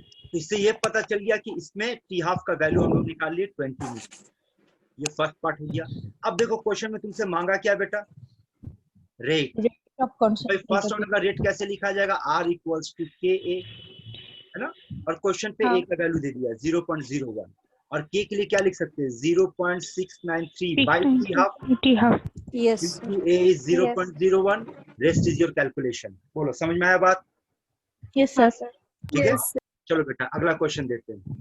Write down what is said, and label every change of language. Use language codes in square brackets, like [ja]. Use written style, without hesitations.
[hi] तो इससे ये पता चल गया कि इसमें टी हाफ का वैल्यू हम लोग निकाल लिए 20 मिनट। ये फर्स्ट पार्ट हो गया। अब देखो, क्वेश्चन में तुमसे मांगा क्या बेटा? रेट। भाई फर्स्ट ऑर्डर का रेट कैसे लिखा जाएगा? R इक्वल्स टू KA, है ना? और क्वेश्चन पे हाँ। A का वैल्यू दे दिया 0.01, और K के लिए क्या लिख सकते हैं? [en] 0.693 by T half 2T half. Yes. into A is 0.01, rest is your calculation। [hi] बोलो, समझ में आया बात? [en] Yes, [hi] हाँ [en] sir. sir. [hi] ठीक है, चलो बेटा अगला क्वेश्चन देखते हैं।